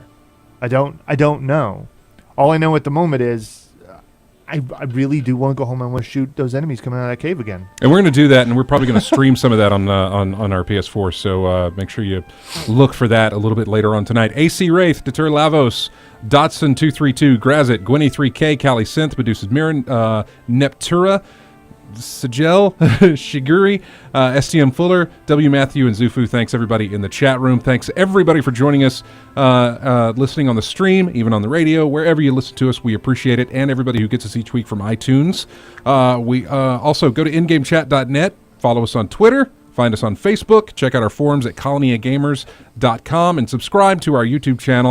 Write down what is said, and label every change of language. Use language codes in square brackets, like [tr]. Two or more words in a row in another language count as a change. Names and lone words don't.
[en] I don't know. All I know at the moment is I really do want to go home and want to shoot those enemies coming out of that cave again. And we're going to do that, and we're probably going to stream some of that on our PS4, so make sure you look for that a little bit later on tonight. AC Wraith, Deter Lavos, Dotson232, Grazit, Gwenny3K, Cali Synth, Medusa's Mirren, Neptura, Sigel, Shiguri, STM Fuller, W. Matthew, and Zufu. Thanks, everybody in the chat room. Thanks, everybody, for joining us, listening on the stream, even on the radio, wherever you listen to us. We appreciate it. And everybody who gets us each week from iTunes. We also go to ingamechat.net, follow us on Twitter, find us on Facebook, check out our forums at colonyofgamers.com, and subscribe to our YouTube channel.